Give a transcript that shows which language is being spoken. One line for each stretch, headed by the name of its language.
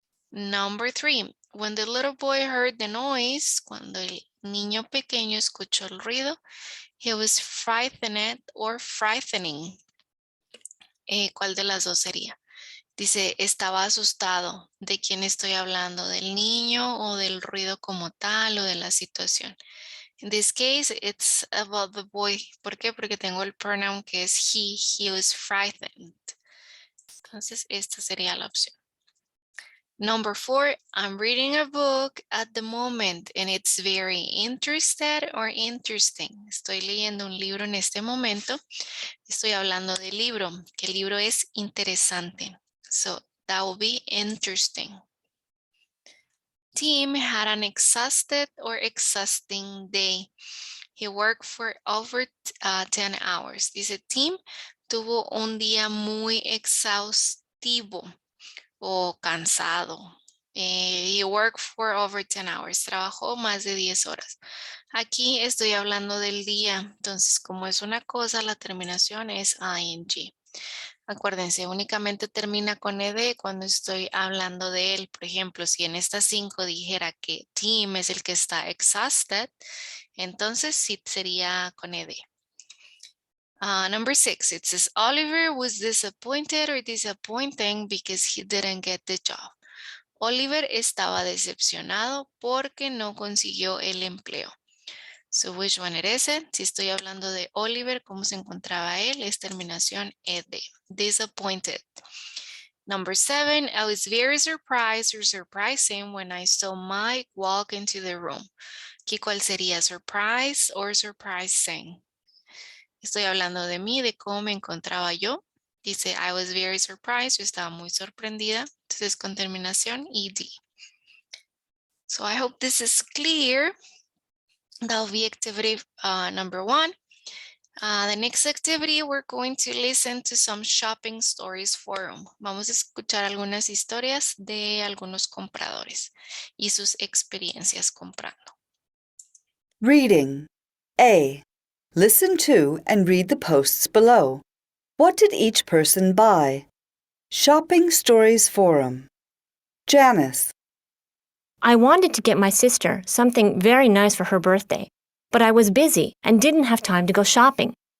English: Number 3, when the little boy heard the noise,
Spanish: cuando el niño pequeño escuchó el ruido,
English: he was frightened or frightening.
Spanish: ¿Cuál de las dos sería? Dice, estaba asustado. ¿De quién estoy hablando? ¿Del niño o del ruido como tal o de la situación?
English: In this case, it's about the boy.
Spanish: ¿Por qué? Porque tengo el pronoun que es he.
English: He was frightened.
Spanish: Entonces, esta sería la opción.
English: Number 4, I'm reading a book at the moment and it's very interested or interesting.
Spanish: Estoy leyendo un libro en este momento. Estoy hablando del libro, que el libro es interesante.
English: So that will be interesting. Tim had an exhausted or exhausting day. He worked for over 10 hours.
Spanish: Dice, Tim tuvo un día muy exhaustivo o cansado.
English: He worked for over 10 hours.
Spanish: Trabajó más de 10 horas. Aquí estoy hablando del día. Entonces, como es una cosa, la terminación es ing. Acuérdense, únicamente termina con ed cuando estoy hablando de él. Por ejemplo, si en estas 5 dijera que Tim es el que está exhausted, entonces sí sería con ed.
English: Number 6, it says Oliver was disappointed or disappointing because he didn't get the job.
Spanish: Oliver estaba decepcionado porque no consiguió el empleo.
English: So which one it is?
Spanish: Si estoy hablando de Oliver, ¿cómo se encontraba él? Es terminación ed. Disappointed.
English: Number 7, I was very surprised or surprising when I saw Mike walk into the room.
Spanish: ¿Qué cuál sería?
English: Surprise or surprising?
Spanish: Estoy hablando de mí, de cómo me encontraba yo. Dice,
English: I was very surprised.
Spanish: Yo estaba muy sorprendida. Entonces, con terminación ed.
English: So I hope this is clear. That'll be activity number 1. The next activity, we're going to listen to some shopping stories forum.
Spanish: Vamos a escuchar algunas historias de algunos compradores y sus experiencias comprando.
English: Reading. A. Listen to and read the posts below. What did each person buy? Shopping Stories Forum. Janice. I wanted to get my sister something very nice for her birthday, but I was busy and didn't have time to go shopping.